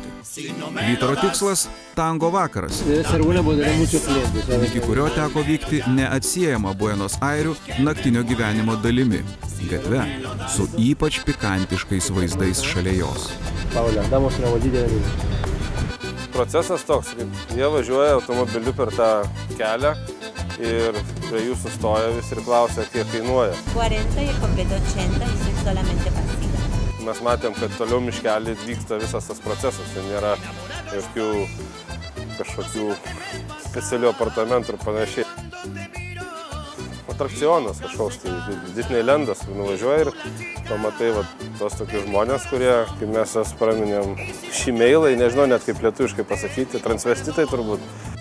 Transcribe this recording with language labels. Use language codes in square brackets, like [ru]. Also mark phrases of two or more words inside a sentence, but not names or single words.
[lt] Vytaro tikslas – tango vakaras, iki kurio teko vykti neatsiejama Buenos Airių naktinio gyvenimo dalimi – gatve su ypač pikantiškais vaizdais šalia jos. Procesas toks, kaip jie važiuoja automobiliu per tą kelią ir prie jų sustoja vis ir klausia, kiek kainuoja. [es] 40 y el completo 80 y soy solamente pasiva. [lt] Mes matėm, kad toliau miškelį vyksta visas tas procesas, tai nėra jokių kažkokių specialių apartamentų ir panašiai. Atrakcionas kažkoks, tai Disneylandas, kur nuvažiuoji ir pamatai tos tokius žmonės, kurie, kaip mes jas praminėm, šimeilai, nežinau net kaip lietuviškai pasakyti, transvestitai turbūt.